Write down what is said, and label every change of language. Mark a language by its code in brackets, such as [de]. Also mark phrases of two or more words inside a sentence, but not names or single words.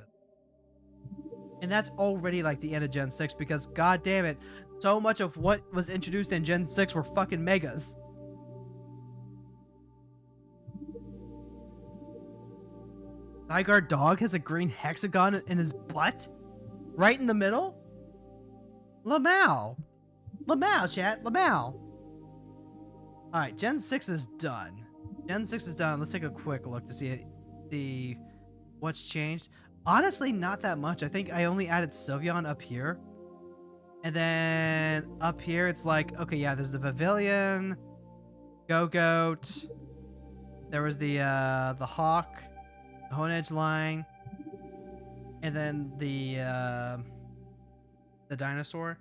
[en] And that's already like the end of Gen 6 because god damn it, so much of what was introduced in Gen 6 were fucking megas. Zygarde dog has a green hexagon in his butt? Right in the middle? Lamau. Lamau, chat. Lamau. Alright, Gen 6 is done. Gen 6 is done. Let's take a quick look to see what's changed. Honestly, not that much. I think I only added Sylveon up here. And then up here, it's like, okay, yeah, there's the Pavilion, Go-Goat, There was the hawk, the Hone Edge line, and then the dinosaur.